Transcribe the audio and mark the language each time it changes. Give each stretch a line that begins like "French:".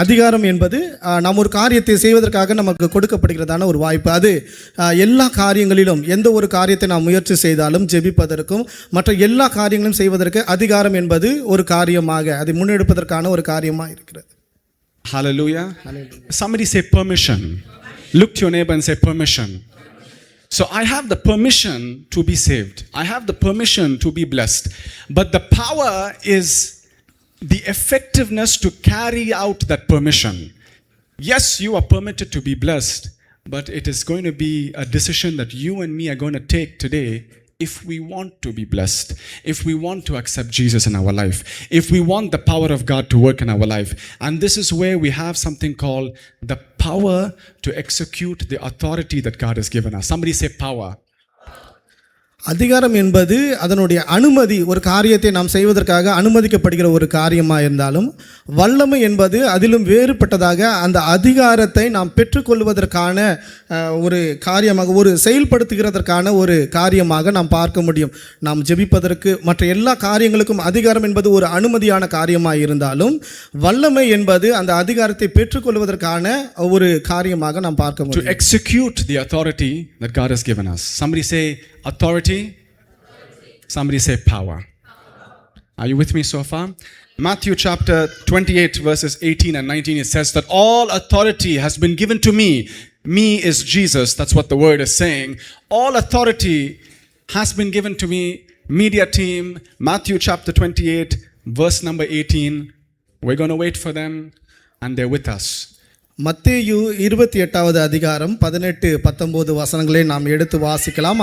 Tamil: அதிகாரம் என்பது நாம் ஒரு காரியத்தை செய்வதற்காக நமக்கு கொடுக்கப்படுகிறதான ஒரு வாய்ப்பு. அது எல்லா காரியங்களிலும் எந்த ஒரு காரியத்தை நாம் முயற்சி செய்தாலும் ஜெபிப்பதற்கும் மற்ற எல்லா காரியங்களும் செய்வதற்கு அதிகாரம் என்பது ஒரு காரியமாக அதை முன்னெடுப்பதற்கான ஒரு காரியமாக இருக்கிறது.
English: Hallelujah. Somebody say permission. Look to your neighbor and say permission. So I have the permission to be saved. I have the permission to be blessed. But the power is the effectiveness to carry out that permission. Yes, you are permitted to be blessed, but it is going to be a decision that you and me are going to take today if we want to be blessed, if we want to accept Jesus in our life, if we want the power of God to work in our life. And this is where we have something called the power to execute the authority that God has given us. Somebody say power.
Tamil: அதிகாரம் என்பது அதனுடைய அனுமதி, ஒரு காரியத்தை நாம் செய்வதற்காக அனுமதிக்கப்படுகிற ஒரு காரியமாக இருந்தாலும், வல்லமை என்பது அதிலும் வேறுபட்டதாக அந்த அதிகாரத்தை நாம் பெற்றுக்கொள்வதற்கான ஒரு காரியமாக, ஒரு செயல்படுத்துகிறதற்கான ஒரு காரியமாக நாம் பார்க்க முடியும். நாம் ஜெபிப்பதற்கு மற்ற எல்லா காரியங்களுக்கும் அதிகாரம் என்பது ஒரு அனுமதியான காரியமாக இருந்தாலும், வல்லமை என்பது அந்த அதிகாரத்தை பெற்றுக்கொள்வதற்கான ஒரு காரியமாக நாம் பார்க்க முடியும்.
English: To execute the authority that God has given us. Somebody say authority. Somebody say power. Are you with me so far? Matthew chapter 28 verses 18 and 19, it says that all authority has been given to me. Me is Jesus. That's what the word is saying. All authority has been given to me. Media team, Matthew chapter 28 verse number 18. We're going to wait for them and they're with us.
Tamil: மத்தேயு 28வது அதிகாரம் 18-19 வசனங்களை நாம் எடுத்து வாசிக்கலாம்.